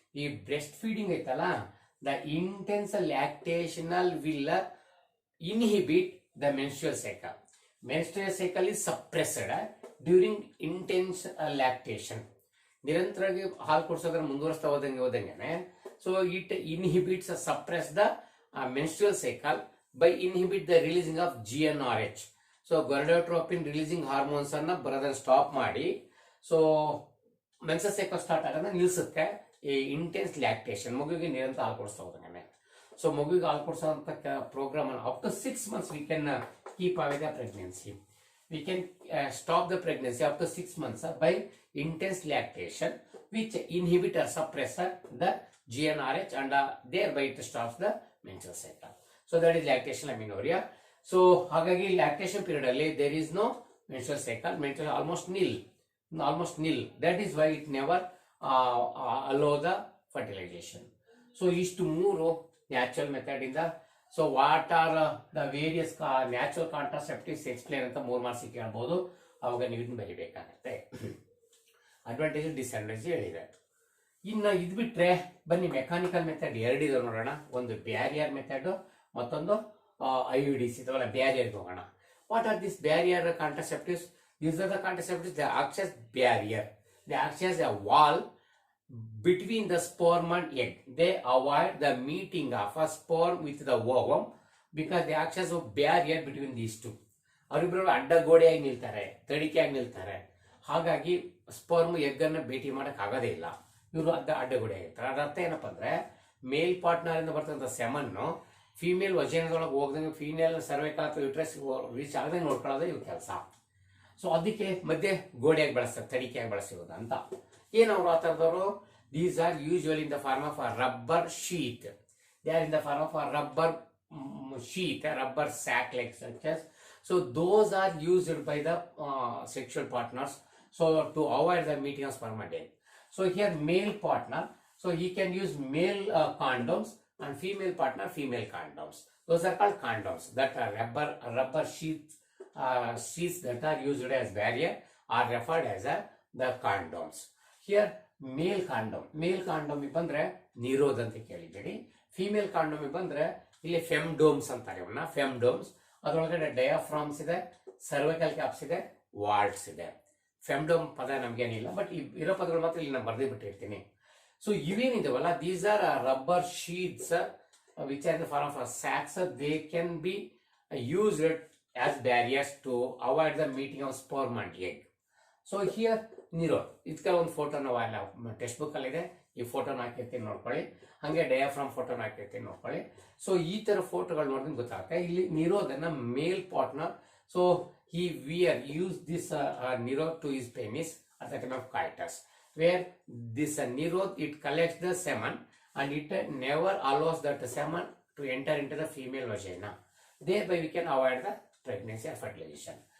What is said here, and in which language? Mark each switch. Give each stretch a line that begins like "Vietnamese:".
Kannada: ಈ breast feeding ಐತಲ್ಲ,
English: the intense lactational will inhibit the menstrual cycle. Menstrual cycle is suppressed during intense lactation.
Kannada: ನಿರಂತರವಾಗಿ ಹಾಲು ಕುಡಿಸೋದ್ರ ಮುಂದುವರಿಸ್ತಾ ಹೋದಂಗೆ
English: So it inhibits suppress the menstrual cycle by inhibit the releasing of GnRH.
Kannada: So ಗೋನಾಡೋಟ್ರೋಪಿನ್ releasing hormones ಅನ್ನ ಬರೋದನ್ನ stop ಮಾಡಿ, so menstrual cycle start ಆಗೋದನ್ನ ನಿಲ್ಲಿಸುತ್ತೆ. ಈ intense lactation, ಮಗುವಿಗೆ ನಿರಂತರ ಹಾಲು ಕೊಡಿಸ್ತಾ ಹೋದಂಗೆ. ಸೊ ಮಗುವಿಗೆ ಹಾಲು ಕೊಡಿಸೋಂಥ ಪ್ರೋಗ್ರಾಮ್ ಅನ್ನು up to 6 months
English: We can keep away the pregnancy. We can stop the pregnancy up to 6 months by intense lactation which inhibit or suppress the GnRH and thereby it stops the menstrual cycle. So that is lactation amenorrhea. So
Kannada: ಹಾಗಾಗಿ lactation period ಅಲ್ಲಿ
English: there is no menstrual cycle, menstrual almost nil. That is why it never allow the fertilization.
Kannada: So ಇಷ್ಟು ಮೂರು natural method ಇಂದ.
English: so what are the various natural contraceptives
Kannada: explain ಅಂತ 3 marks ಕೇಳಬಹುದು. ಅವಾಗ ನೀವು ಇದನ್ನ ಬರೀಬೇಕಾಗತ್ತೆ. ಅಡ್ವಾಂಟೇಜ್ ಡಿಸ್ಅಡ್ವಾಂಟೇಜ್ ಹೇಳಿದೆ. ಇನ್ನು ಇದು ಬಿಟ್ರೆ ಬನ್ನಿ ಮೆಕ್ಯಾನಿಕಲ್ ಮೆಥಡ್ 2 ಇದೆ ನೋಡೋಣ. ಒಂದು ಬ್ಯಾರಿಯರ್ ಮೆಥಡ್, ಮತ್ತೊಂದು IUDs ಅಥವಾ ಬ್ಯಾರಿಯರ್ಗೆ ಹೋಗೋಣ.
English: What are these barrier contraceptives? These are the contraceptives. They act as barrier. They act as a wall between the sperm and egg. They avoid the meeting of a sperm with the ovum because they act as a barrier between these two.
Kannada: ಅವರಿಬ್ಬರು ಅಡ್ಡ ಗೋಡೆಯಾಗಿ ನಿಲ್ತಾರೆ, ತಡಿಕೆಯಾಗಿ ನಿಲ್ತಾರೆ. ಹಾಗಾಗಿ sperm egg ಅನ್ನು ಭೇಟಿ ಮಾಡಕ್ ಆಗೋದೇ ಇಲ್ಲ. ಇವರು ಅಡ್ಡಗೋಡೆ ಆಗಿರ್ತಾರೆ. ಅದರ ಅರ್ಥ ಏನಪ್ಪಾ ಅಂದ್ರೆ, ಮೇಲ್ ಪಾರ್ಟ್ನರ್ ಇಂದ ಬರ್ತಕ್ಕಂಥ ಸೆಮನ್ನು ಫೀಮೇಲ್ ವಜೈನದೊಳಗೆ ಹೋಗದಂಗೆ, ಫೀಮೇಲ್ ಸರ್ವೈಕಲ್ ಅಥವಾ ಯುಟ್ರಸ್ ರೀಚ್ ಆಗದಂಗೆ ನೋಡ್ಕೊಳ್ಳೋದೇ ಇವ್ರ ಕೆಲಸ. ಸೊ ಅದಕ್ಕೆ ಮಧ್ಯೆ ಗೋಡೆಯಾಗಿ ಬಳಸ್ತಾರೆ, ತಡಿಕೆಯಾಗಿ ಬಳಸಿರೋದು ಅಂತ. ಏನವರು ಆ ಥರದವರು?
English: These are usually in the form of a rubber sheet. They are in the form of a rubber sheet, a rubber sac like such as. So those are used by the sexual partners, so to avoid the meeting of sperm and egg. So here male partner, so he can use male condoms, and female partner female condoms. Those are called condoms. That are rubber sheets that are used as barrier are referred as the condoms. Here male condom
Kannada: ಬಂದ್ರೆ ನಿರೋಧ ಅಂತ ಕೇಳಿದ್ದೀರಿ. Female condom ಬಂದ್ರೆ ಇಲ್ಲಿ ಫೆಮ್ಡೋಮ್ಸ್ ಅಂತಾರೆ ಇವನ್ನ, ಫೆಮ್ಡೋಮ್ಸ್. ಅದರೊಳಗಡೆ ಡಯಾಫ್ರಾಮ್ಸ್ ಇದೆ, cervical caps ಇದೆ, ವಾಲ್ಟ್ಸ್ ಇದೆ. ಫೆಮ್ಡೋಮ್ ಪದ ನಮ್ಗೇನಿಲ್ಲ, ಬಟ್ ಇರೋ ಪದಗಳು ಮಾತ್ರ ಇಲ್ಲಿ ನಾನು ಬರ್ದೇ ಬಿಟ್ಟಿರ್ತೀನಿ. So ಇವೇನಿದಾವಲ್ಲ,
English: These are rubber sheets which are the form of sacs. They can be used as barriers to avoid the meeting of sperm and egg.
Kannada: So here ನಿರೋಧ, ಇದಕ್ಕೆ ಒಂದು ಫೋಟೋನ ಟೆಕ್ಸ್ಟ್ ಬುಕ್ ಅಲ್ಲಿ ಇದೆ, ಈ ಫೋಟೋನ ಹಾಕಿರ್ತೀನಿ ನೋಡ್ಕೊಳ್ಳಿ. ಹಂಗೆ ಡಯಾಫ್ರಾಮ್ ಫೋಟೋನ ಹಾಕಿರ್ತೀನಿ ನೋಡ್ಕೊಳ್ಳಿ. ಸೊ ಈ ತರ ಫೋಟೋಗಳು ನೋಡಿದ್ರೆ ಗೊತ್ತಾಗುತ್ತೆ. ಇಲ್ಲಿ ನಿರೋಧನ ಮೇಲ್ partner,
English: So he use this nirod to his penis at the time of coitus, where this nirod it collects the semen and it never allows that semen to enter into the female vagina. Thereby we can avoid the pregnancy or fertilization.